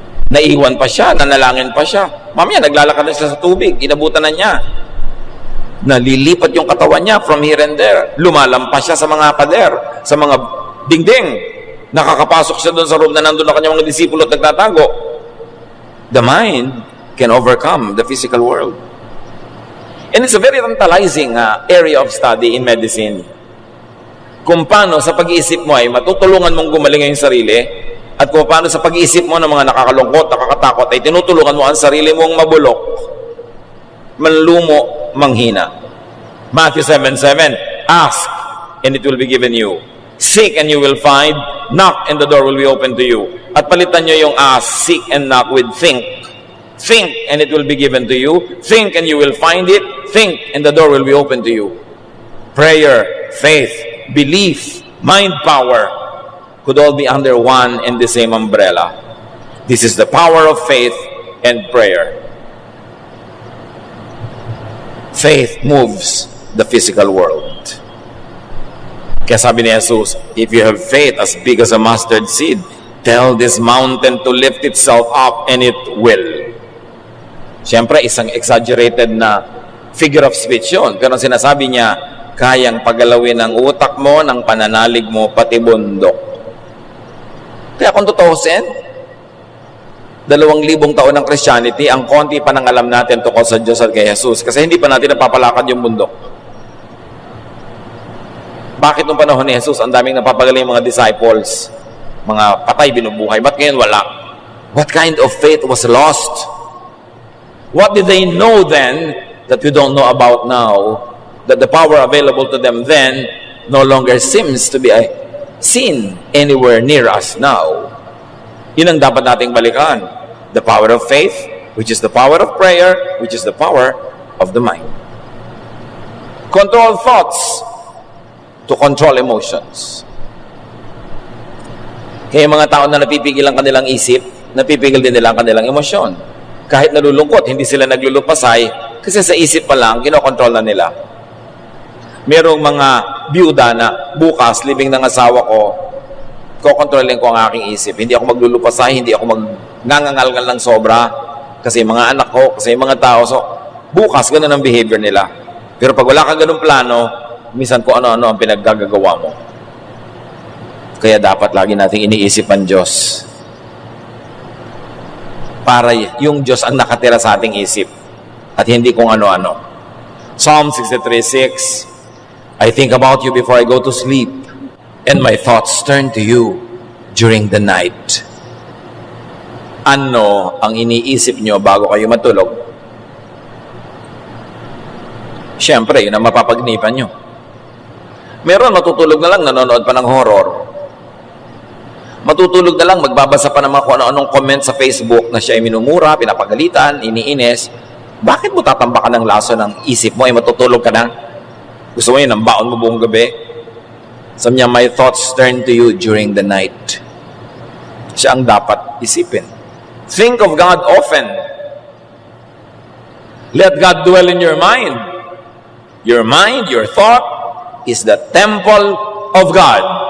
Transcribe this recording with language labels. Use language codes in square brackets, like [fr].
[tl] Naiwan pa siya, nanalangin pa siya. Mamaya, naglalakad na siya sa tubig, inabutan na niya. Nalilipat yung katawan niya [en] from here and there. [tl] Lumalampas siya sa mga pader, sa mga dingding. Nakakapasok siya doon sa room na nandun na kanyang mga disipulo at nagtatago. [en] The mind can overcome the physical world. And it's a very tantalizing area of study in medicine. [tl] Kung paano sa pag-iisip mo ay matutulungan mong gumaling ang sarili, at kung paano sa pag-iisip mo ng mga nakakalungkot, nakakatakot, ay tinutulungan mo ang sarili mong mabulok, manlumo, manghina. [en] Matthew 7:7, ask, and it will be given you. Seek, and you will find. Knock, and the door will be open to you. [tl] At palitan nyo yung [en] ask, seek, and knock with think. Think, and it will be given to you. Think, and you will find it. Think, and the door will be open to you. Prayer, faith, belief, mind power could all be under one and the same umbrella. This is the power of faith and prayer. Faith moves the physical world. [tl] Kaya sabi ni Jesus, [en] if you have faith as big as a mustard seed, tell this mountain to lift itself up and it will. [tl] Siyempre, isang exaggerated na [en] figure of speech [tl] yun. Pero sinasabi niya, kayang pagalawin ng utak mo, ng pananalig mo, pati bundok. Kaya kung tutuusin, 2,000 taon ng Christianity, ang konti pa nang alam natin tungkol sa Diyos at kay Jesus. Kasi hindi pa natin napapalakad yung bundok. Bakit nung panahon ni Jesus, ang daming napapagaling mga disciples, mga patay binubuhay, ba't ngayon wala? [en] What kind of faith was lost? What did they know then that we don't know about now? That the power available to them then no longer seems to be seen anywhere near us now. [tl] Yun ang dapat nating balikan. [en] The power of faith, which is the power of prayer, which is the power of the mind. Control thoughts to control emotions. [tl] Kaya mga tao na napipigil ang kanilang isip, napipigil din nila ang kanilang emosyon. Kahit nalulungkot, hindi sila naglulupasay kasi sa isip pa lang, kinokontrol na nila. Merong mga byuda na bukas, libing ng asawa ko, kokontrolin ko ang aking isip. Hindi ako maglulupasay, hindi ako magngangangalgal ng sobra kasi mga anak ko, kasi mga tao. So, bukas, ganun ang behavior nila. Pero pag wala kang ganun plano, minsan kung ano-ano ang pinaggagawa mo. Kaya dapat lagi nating iniisip ang Diyos. Para yung Diyos ang nakatira sa ating isip at hindi kung ano-ano. [en] Psalm 63:6, I think about you before I go to sleep, and my thoughts turn to you during the night. [tl] Ano ang iniisip nyo bago kayo matulog? Siyempre, yun ang mapapagnipan nyo. Meron matutulog na lang, nanonood pa ng horror. Matutulog na lang, magbabasa pa ng mga kung ano-anong comment sa Facebook na siya ay minumura, pinapagalitan, iniinis. Bakit mo tatambakan ng laso ng isip mo ay matutulog ka na? Gusto mo yun, ang baon mo buong gabi? Sabi niya, [en] my thoughts turn to you during the night. [tl] Siya ang dapat isipin. [en] Think of God often. Let God dwell in your mind. Your mind, your thought, is the temple of God.